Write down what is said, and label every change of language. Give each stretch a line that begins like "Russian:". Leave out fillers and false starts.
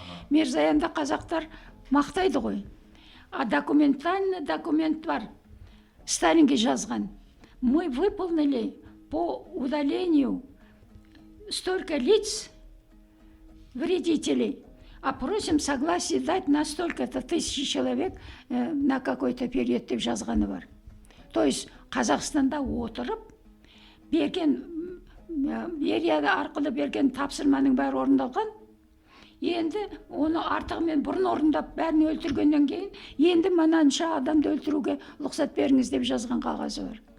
Kazakh: Мирзаянда қазақтар мақтайды ғой.
Russian: А документальный документ
Kazakh: бар. Сталинге жазған.
Russian: Мы выполнили по удалению столько лиц, вредителей, а просим согласие дать на столько-то тысячи человек на какой-то период
Kazakh: деп жазғаны бар.
Russian: То есть
Kazakh: Қазақстанда отырып, Берияда арқылы берген тапсырманың бәрі орындалған. Енді оны артығымен бұрын орындап бәрін өлтіргеннен кейін, енді мынанша адамды өлтіруге рұқсат беріңіз деп жазған қағазы бар.